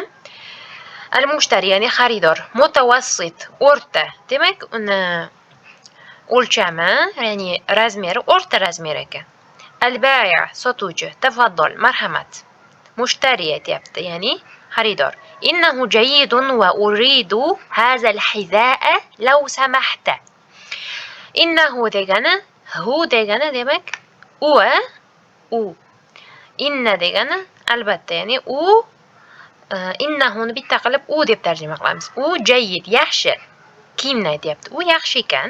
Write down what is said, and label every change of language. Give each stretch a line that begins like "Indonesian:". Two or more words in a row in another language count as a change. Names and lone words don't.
Uzbek: Al-mushtari ya'ni xaridor, mutawassit, o'rta. Demak, uni o'lchami, ya'ni razmeri o'rta razmer ekan. Al-bai' sotuvchi, tafaddal, marhamat. Mushtari aytayapti, ya'ni xaridor.
Arabic: إنه جيد وأريد هذا الحذاء لو سمحت.
Uzbek: Innahu degani hu degani demak u u. Inna degani albatta ya'ni u innahuni bitta qilib u deb tarjima qilamiz. U jayyid, yaxshi. Kiyimni aytyapti. U yaxshi ekan.